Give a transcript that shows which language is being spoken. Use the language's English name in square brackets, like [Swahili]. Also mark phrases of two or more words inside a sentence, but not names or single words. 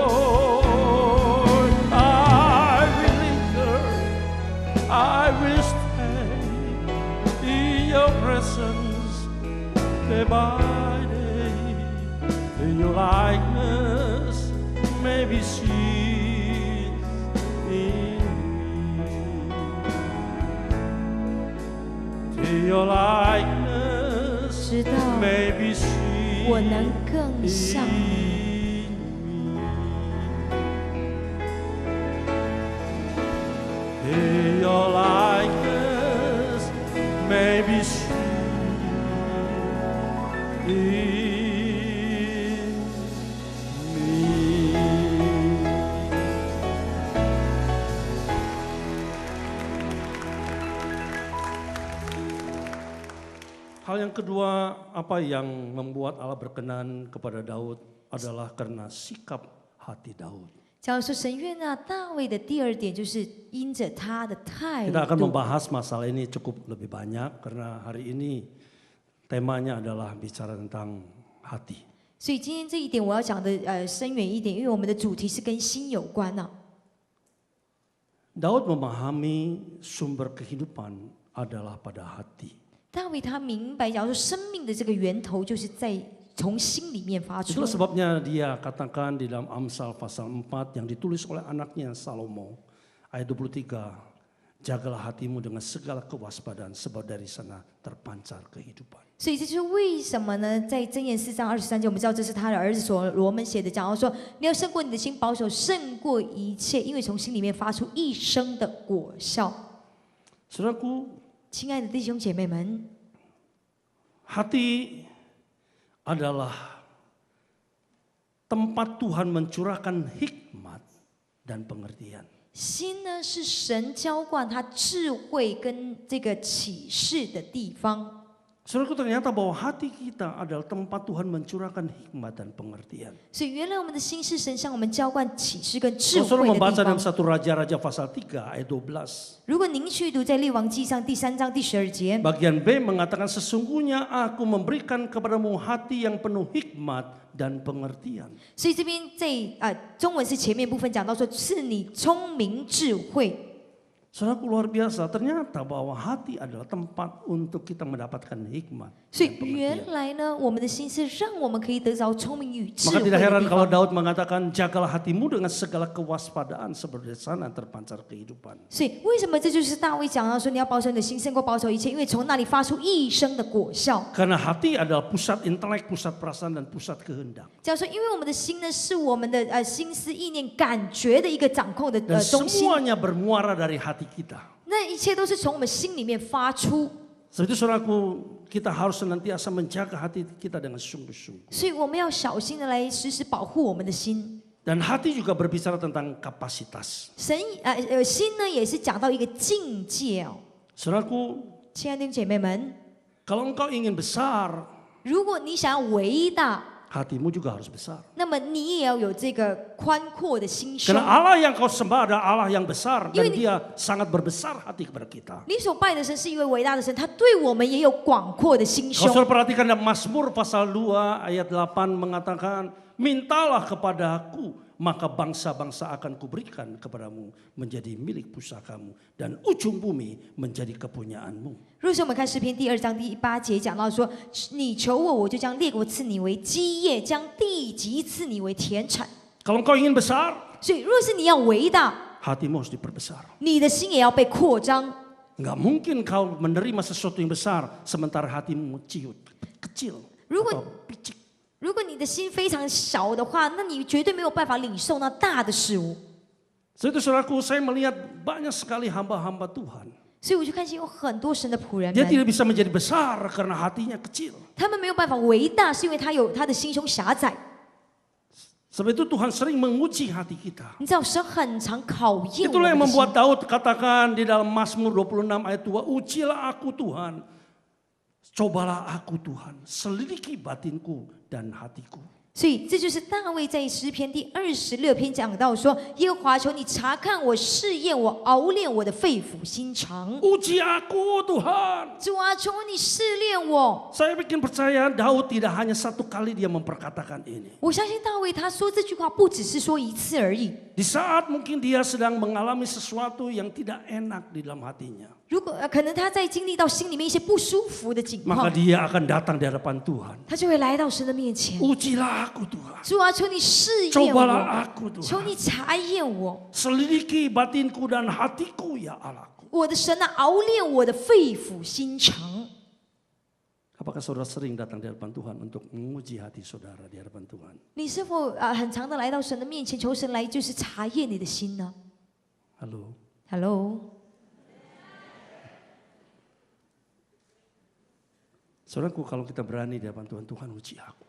[English] I will linger, I will stay in your presence day by day. In your likeness may be seen in me. Till your likeness [Chinese] 直到 [English] may be seen [Chinese] 我能更像你。 [English] in me. Till your likeness may be seen in me. [Indonesian] Hal yang kedua, apa yang membuat Allah berkenan kepada Daud adalah karena sikap hati Daud. [Chinese] 假如说神悦纳大卫的第二点，就是因着他的态 [Indonesian] Kita akan [Chinese] 度。 [Indonesian] membahas masalah ini cukup lebih banyak karena hari ini temanya adalah bicara tentang hati. [Chinese] 所以今天这一点我要讲的深远一点，因为我们的主题是跟心有关呐、 [Indonesian] Daud memahami sumber kehidupan adalah pada hati. [Chinese] 大卫他明白，假如说生命的这个源头就是在从心里面发出 [Indonesian] Itulah。sebabnya dia katakan di dalam Amsal pasal 4 yang ditulis oleh anaknya Salomo ayat 23, jagalah hatimu dengan segala kewaspadaan sebab dari sana terpancar kehidupan. [Chinese] 所以这就是为什么呢？在箴言4章23节，我们知道这是他的儿子所罗门写的，讲到说你要胜过你的心，保守胜过一切，因为从心里面发出一生的果效。 [Indonesian] Saudaraku, [Chinese] 亲爱的弟兄姐妹们， [Indonesian] hati adalah tempat Tuhan mencurahkan hikmat dan pengertian. [Chinese] 心呢是神浇灌他智慧跟这个启示的地方。 [Indonesian] Saudaraku, ternyata bahwa hati kita adalah tempat Tuhan mencurahkan hikmat dan pengertian. [Chinese] 所以原来我们的心是神向我们浇灌启示跟智 [Indonesian] Kalau saudara [Chinese] 慧的 [Indonesian] membaca [Chinese] 地 [Indonesian] dalam [Chinese] 方。 [Indonesian] 1 Raja-Raja pasal 3 ayat 12. [Chinese] 如果您去读在列王记上第3章第12节， [Indonesian] Bagian B mengatakan sesungguhnya aku memberikan kepadamu hati yang penuh hikmat dan pengertian. [Chinese] 所以这边在中文是前面部分讲到说，是你聪明智慧。 [Indonesian] Saudaraku, luar biasa, ternyata bahwa hati adalah tempat untuk kita mendapatkan hikmat. [Chinese] 所以原来呢，我们的心是让我们可以得着聪明与智 [Indonesian] Maka [Chinese] 慧的 [Indonesian] tidak heran [Chinese] 地 [Indonesian] kalau [Chinese] 方。 [Indonesian] Daud mengatakan jagalah hatimu dengan segala kewaspadaan sebab dari sana terpancar kehidupan. [Chinese] 所以为什么这就是大卫讲到说，你要保守你的心胜过保守一切，因为从那里发出一生的果效。 [Indonesian] Karena hati adalah pusat intelek, pusat perasaan dan pusat kehendak. [Chinese] 假如说，因为我们的心呢，是我们的心思意念、感觉的一个掌控的 [Indonesian] Dan [Chinese] 中心， [Indonesian] semuanya bermuara dari hati kita. [Chinese] 那一切都是从我们心里面发出。 [Indonesian] Sebab itu saudaraku, kita harus senantiasa menjaga hati kita dengan sungguh-sungguh. [Chinese] 所以我们要小心的来时时保护我们的心。 [Indonesian] Dan hati juga berbicara tentang kapasitas. [Chinese] 心呢也是讲到一个境界哦。 [Indonesian] Saudaraku, [Chinese] 亲爱的弟兄姐妹们， [Indonesian] kalau engkau ingin besar, [Chinese] 如果你想要伟大， [Indonesian] hatimu juga harus besar. [Chinese] 那么你也要有这个宽阔的心胸 [Indonesian] Karena。Allah yang kau sembah adalah Allah yang besar dan Ini- Dia sangat berbesar hati kepada kita. [Chinese] 你所拜的神是一位伟大的神，他对我们也有广阔的心 [Indonesian] Kalau [Chinese] 胸。 [Indonesian] saudara perhatikan dalam Mazmur pasal 2 ayat 8 mengatakan, mintalah kepada aku, maka bangsa-bangsa akan kuberikan kepadamu menjadi milik pusakamu dan ujung bumi menjadi kepunyaanmu. [Chinese] 如果说我们看诗篇第2章第8节讲到说，你求我，我就将列国赐你为基业，将地级赐你为田产。 [Indonesian] Kalau engkau ingin besar, [Chinese] 所以，若是你要伟大， [Indonesian] hatimu harus diperbesar. [Chinese] 你的心也要被扩张。 [Indonesian] Enggak mungkin kau menerima sesuatu yang besar sementara hatimu ciut, kecil atau picik. [Chinese] 如果你的心非常小的话，那你绝对没有办法领受那大的事物。 [Indonesian] Sebab itu saudaraku, saya melihat banyak sekali hamba-hamba Tuhan. [Chinese] 所以我就看见有很多神的仆人 [Indonesian] Dia [Chinese] 们， [Indonesian] tidak bisa menjadi besar karena hatinya kecil. [Chinese] 他们没有办法伟大，是因为他的心胸狭窄。 [Indonesian] Sebab itu Tuhan sering menguji hati kita. [Chinese] 你知道，神很常考验我 [Indonesian] Itulah [Chinese] 们 [Indonesian] yang [Chinese] 的心。 [Indonesian] membuat Daud katakan di dalam Mazmur 26 ayat 2, ujilah aku Tuhan, cobalah aku Tuhan, selidiki batinku dan hatiku. [Chinese] 所以这就是大卫在诗篇第26篇讲到说：“耶和华，求你查看我，试验我，熬炼我的肺腑心肠。 [Indonesian] Uji aku Tuhan. [Chinese] 主啊，求你试炼我。 [Indonesian] Saya bikin percaya Daud tidak hanya satu kali dia memperkatakan ini. [Chinese] 我相信大卫他说这句话不只是说一次而已。 [Indonesian] Di saat mungkin dia sedang mengalami sesuatu yang tidak enak di dalam hatinya. [Chinese] 如果可能他在经历到心里面一些不舒服的境 [Indonesian] Maka [Chinese] 况， [Indonesian] dia akan datang di hadapan Tuhan. [Chinese] 他就会来到神的面前。 [Indonesian] Ujilah aku Tuhan. [Chinese] 主啊，求你试验 [Indonesian] Cobalah [Chinese] 我， [Indonesian] aku [Chinese] 求 [Indonesian] Tuhan. [Chinese] 你查验我。 [Indonesian] Selidiki batinku dan hatiku ya Allahku. [Chinese] 我的神啊，熬炼我的肺腑心肠。 [Indonesian] Apakah saudara sering datang di hadapan Tuhan untuk menguji hati saudara di hadapan Tuhan? [Chinese] 你是否很常的来到神的面前，求神来就是查验你的心呢 [Indonesian] Halo. [Chinese] ？Hello， [Indonesian] Saudaraku, kalau kita berani di hadapan Tuhan, Tuhan uji aku.